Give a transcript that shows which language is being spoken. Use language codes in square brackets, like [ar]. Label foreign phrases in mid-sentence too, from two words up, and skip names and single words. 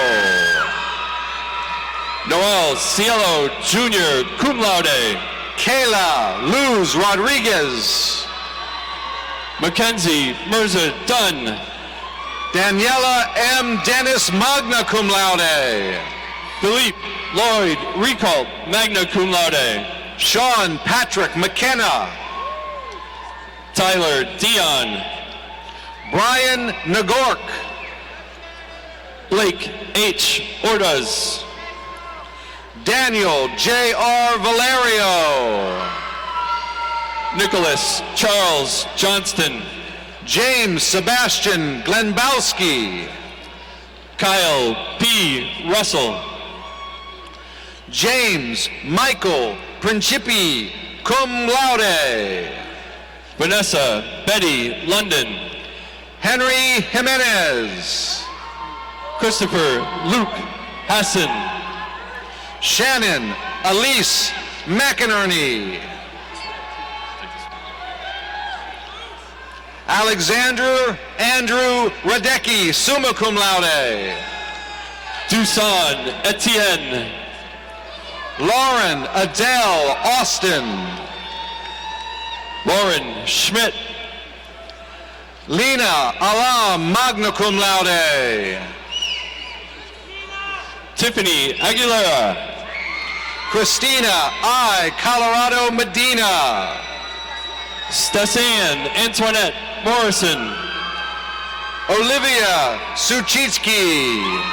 [en] Noel Cielo Jr., [la] cum laude. [en] Kayla Luz Rodriguez. Mackenzie Mirza Dunn. Daniela M. Dennis, [la] magna cum laude. [en] Philippe Lloyd Recalt, [la] magna cum laude. [en] Sean Patrick McKenna. Tyler Dion. Brian Nagork. Blake H. Ordaz. Daniel J.R. Valerio. Nicholas Charles Johnston. James Sebastian Glenbowski. Kyle P. Russell. James Michael Principi, [la] cum laude. [en] Vanessa Betty London. Henry Jimenez. Christopher Luke Hassan. Shannon Elise McInerney. Alexander Andrew Radecki, [la] summa cum laude. [en] Dusan Etienne. Lauren Adele Austin. Lauren Schmidt. Lena Alam, [la] magna cum laude. [en] Tiffany Aguilera. Christina I. Colorado Medina. Stasan Antoinette Morrison. Olivia Suchitsky.